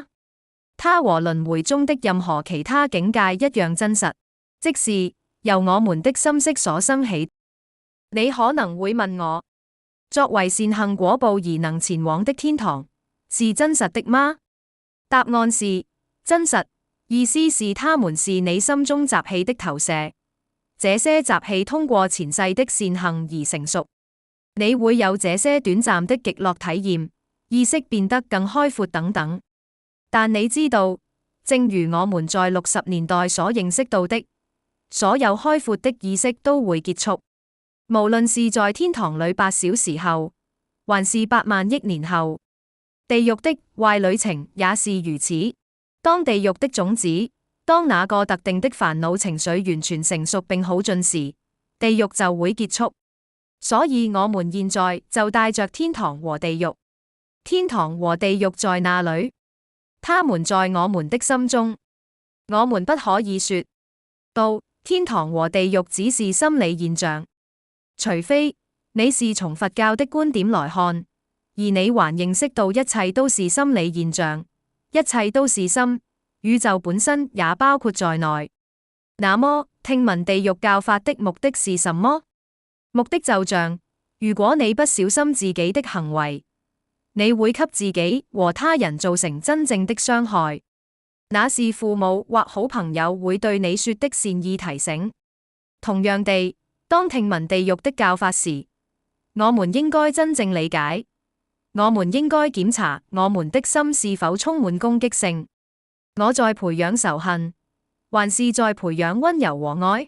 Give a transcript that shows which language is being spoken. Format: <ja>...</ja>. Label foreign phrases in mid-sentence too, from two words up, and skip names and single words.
<zh>它和輪迴中的任何其他境界一樣真實，即是由我們的心識所生起。你可能會問我，作為善行果報而能前往的天堂，是真實的嗎？答案是真實，意思是它們是你心中習氣的投射，這些習氣通過前世的善行而成熟。你會有這些短暫的極樂體驗，意識變得更開闊等等。但你知道，正如我們在60年代所認識到的，所有開闊的意識都會結束。無論是在天堂裡8小時後，還是8萬億年後，地獄的壞旅程也是如此。當地獄的種子，當那個特定的煩惱情緒完全成熟並好盡時，地獄就會結束。所以我們現在就帶着天堂和地獄。天堂和地獄在哪裡？他們在我們的心中。我們不可以說到天堂和地獄只是心理現象，除非你是從佛教的觀點來看，而你還認識到一切都是心理現象，一切都是心，宇宙本身也包括在內。那麼，聽聞地獄教法的目的是什麼？目的就像，如果你不小心自己的行為，你會給自己和他人造成真正的傷害，那是父母或好朋友會對你說的善意提醒。同樣地，當聽聞地獄的教法時，我們應該真正理解，我們應該檢查我們的心是否充滿攻擊性。我在培養仇恨，還是在培養溫柔和愛？</zh>